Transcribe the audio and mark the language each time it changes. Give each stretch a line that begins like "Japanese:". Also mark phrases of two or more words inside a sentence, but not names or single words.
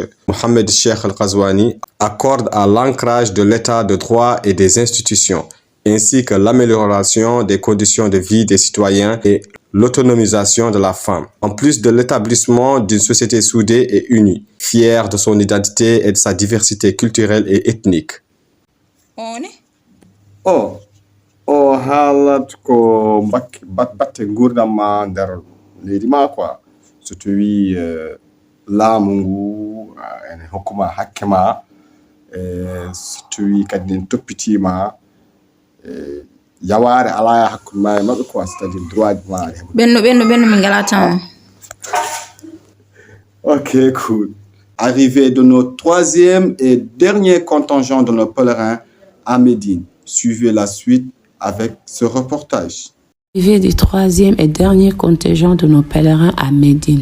French: Mohamed Cheikh Al-Ghazouani, accorde à l'ancrage de l'état de droit et des institutions, ainsi que l'amélioration des conditions de vie des citoyens et l'autonomisation de la femme, en plus de l'établissement d'une société soudée et unie, fière de son identité et de sa diversité culturelle et ethnique.
Fula: Oh, halat ko batte gurdama nder leydi ma quoi. So to wi laamu ngu ene hokkuma hakke ma, so to wi kadi en toppitima yaware ala hakkude ma e mabɓe quoi,
French: c'est-à-dire droit
Fula: ji ma ɓenno min ngala tan.
English: Ok, cool.
French: Arrivée de notre troisième et dernier contingent de nos pèlerins à Médine. Suivez la suite avec ce reportage. Arrivée du troisième et dernier contingent de nos pèlerins à Médine.